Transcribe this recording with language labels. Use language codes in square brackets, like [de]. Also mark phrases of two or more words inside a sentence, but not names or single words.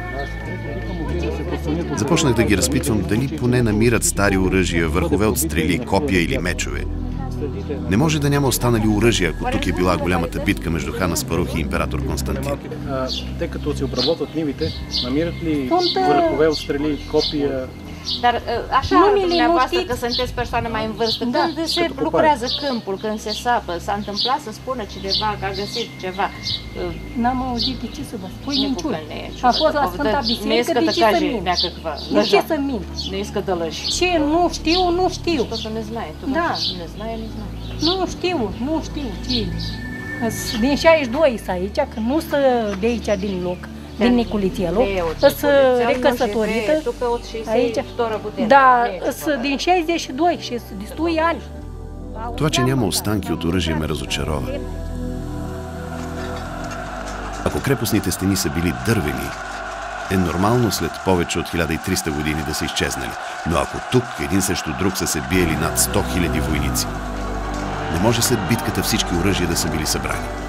[bg] Започнах да ги разпитвам дали поне намират стари оръжия, върхове от стрели, копия или мечове. Не може да няма останали оръжия, ако тук е била голямата битка между хан Аспарух и император Константин. Те като се обработват нивите, намират ли върхове от стрели, копия? [ro] Dar așa, dumneavoastră, că sunteți persoane mai în vârstă, când se lucrează câmpul, când se sapă, s-a întâmplat să spună cineva că a găsit ceva? N-am auzit de ce să vă spui niciun. A fost la Sfânta Biserică, de ce să mint? De ce să mint? [bg] Не иска да лъжи. [ro] Ce nu știu, nu știu. [bg] Защото не знае. [ro] Da. [bg] Не знае, не знае. [ro] Nu știu, nu știu ce. Din 62 sunt aici, că nu sunt de aici din loc. Din Nicolицelu, sunt recăsătorită aici, da, sunt din 62 și sunt destui ani. [bg] Това, че няма останки от оръжие, ме разочарова. Ако крепостните стени са били дървени, е нормално след повече от 1300 години да са изчезнали. Но ако тук един срещу друг са се биели над 100 000 войници, не може след битката всички оръжия да са били събрани.